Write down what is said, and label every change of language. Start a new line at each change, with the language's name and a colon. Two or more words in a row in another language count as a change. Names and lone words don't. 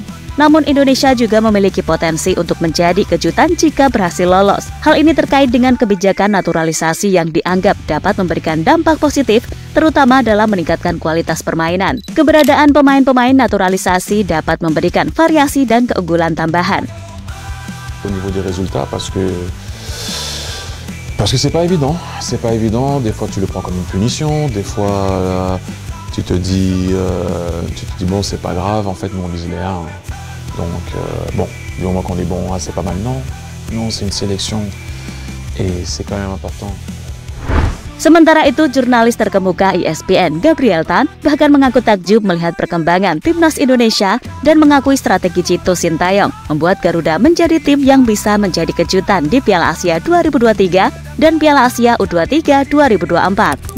Indonesian: Namun Indonesia juga memiliki potensi untuk menjadi kejutan jika berhasil lolos. Hal ini terkait dengan kebijakan naturalisasi yang dianggap dapat memberikan dampak positif, terutama dalam meningkatkan kualitas permainan. Keberadaan pemain-pemain naturalisasi dapat memberikan variasi dan keunggulan tambahan.
French: Au niveau des résultats, parce que c'est pas évident, des fois tu le prends comme une punition, des fois tu te dis bon, c'est pas grave, en fait nous on vise les 1. Donc bon, du moment qu'on est bon, c'est pas mal. Non, c'est une sélection et c'est quand même important.
Indonesian: Sementara itu, jurnalis terkemuka ESPN Gabriel Tan bahkan mengaku takjub melihat perkembangan Timnas Indonesia dan mengakui strategi Cito Sintayong membuat Garuda menjadi tim yang bisa menjadi kejutan di Piala Asia 2023 dan Piala Asia U23 2024.